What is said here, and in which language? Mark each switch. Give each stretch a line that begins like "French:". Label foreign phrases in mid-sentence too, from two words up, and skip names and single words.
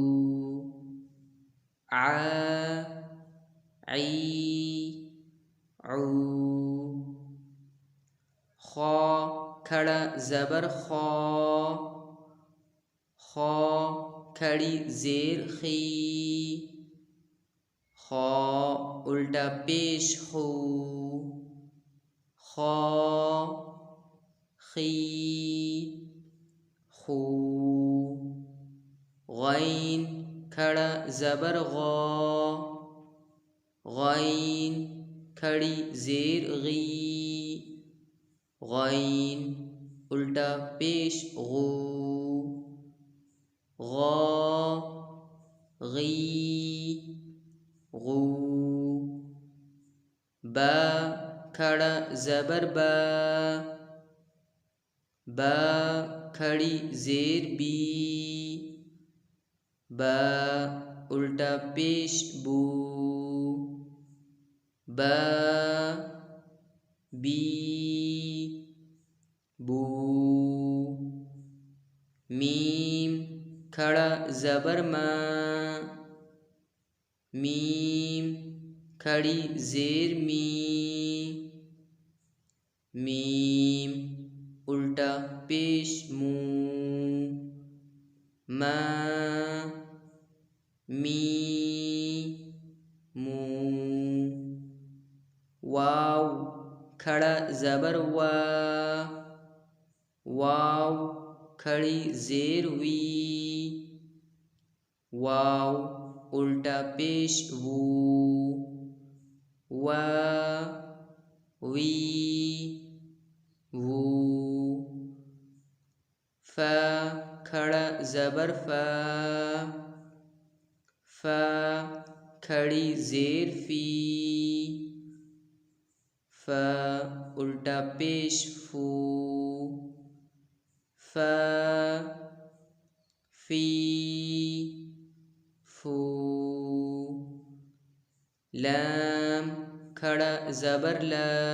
Urdu: ع عی عو، خا کھڑا زبر خا، خا کھڑی زیر خی، خا الٹا پیش خو، خا خی خو، غین کھڑا زبر غا، غین کھڑی زیر غی، غین الٹا پیش غو، غا غی غو، با کھڑا زبر با، با کھڑی زیر بی، با الٹا پیش بو، با بی بو، میم کھڑا زبر ما، میم کھڑی زیر می، میم الٹا پیش مو، ما می مو، واو کھڑا زبر وا، واو کھڑی زیر وی، واو الٹا پیش وو، وا وی وو، فا کھڑا زبر فا، فا کھڑی زیر فی، فا الٹا پیش فو، فا فی فو، لام کھڑا زبر لا،